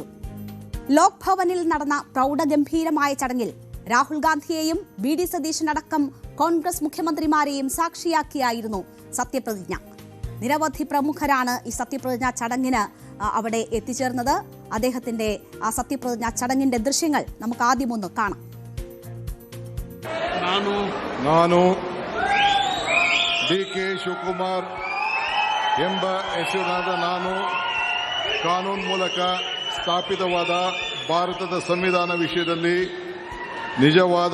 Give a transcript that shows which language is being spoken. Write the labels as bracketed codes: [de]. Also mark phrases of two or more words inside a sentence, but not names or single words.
[ml] ലോക് ഭവനിൽ നടന്ന പ്രൗഢഗംഭീരമായ ചടങ്ങിൽ രാഹുൽ ഗാന്ധിയെയും BD സതീശനടക്കം കോൺഗ്രസ് മുഖ്യമന്ത്രിമാരെയും സാക്ഷിയാക്കിയായിരുന്നു സത്യപ്രതിജ്ഞ. നിരവധി പ്രമുഖരാണ് ഈ സത്യപ്രതിജ്ഞാ ചടങ്ങിന് അവിടെ എത്തിച്ചേർന്നത്. അദ്ദേഹത്തിന്റെ ആ സത്യപ്രതിജ്ഞാ ചടങ്ങിന്റെ ദൃശ്യങ്ങൾ നമുക്ക് ആദ്യം ഒന്ന് കാണാം. [kn] ನಾನು DK ಶಿವಕುಮಾರ್ ಎಂಬ ಹೆಸರಿನಾದ ನಾನು ಕಾನೂನು ಮೂಲಕ ಸ್ಥಾಪಿತವಾದ ಭಾರತದ ಸಂವಿಧಾನ ವಿಷಯದಲ್ಲಿ ನಿಜವಾದ